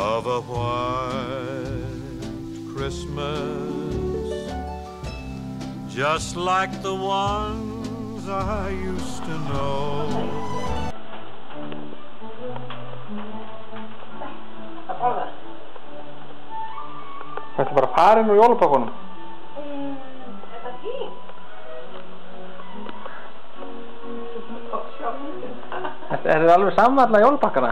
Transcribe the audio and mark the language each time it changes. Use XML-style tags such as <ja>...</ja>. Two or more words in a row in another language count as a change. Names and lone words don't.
<en>a white Christmas, just like the ones I used to know.</en> <is>Þetta bara farin úr jólapakkanum. Þetta er fínt. Þetta er alveg samvalla jólapakkana.</is>